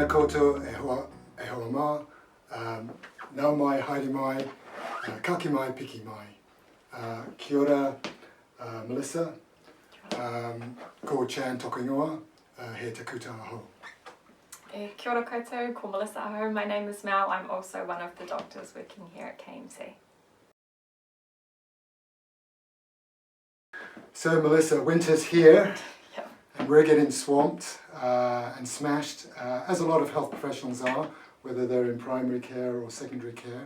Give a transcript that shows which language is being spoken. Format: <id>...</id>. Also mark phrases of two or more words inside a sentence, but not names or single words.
<mi>koutou e hoa ma, nau mai, haere mai, kake mai, piki mai. Kia ora, Melissa, ko Chan toku ingoa, he te kuta aho. Kia ora koutou, ko Melissa aho.</mi> <en>My name is Mel. I'm also one of the doctors working here at KMC. So Melissa, winter's here. Yep. And we're getting swamped and smashed, as a lot of health professionals are, whether they're in primary care or secondary care.</en>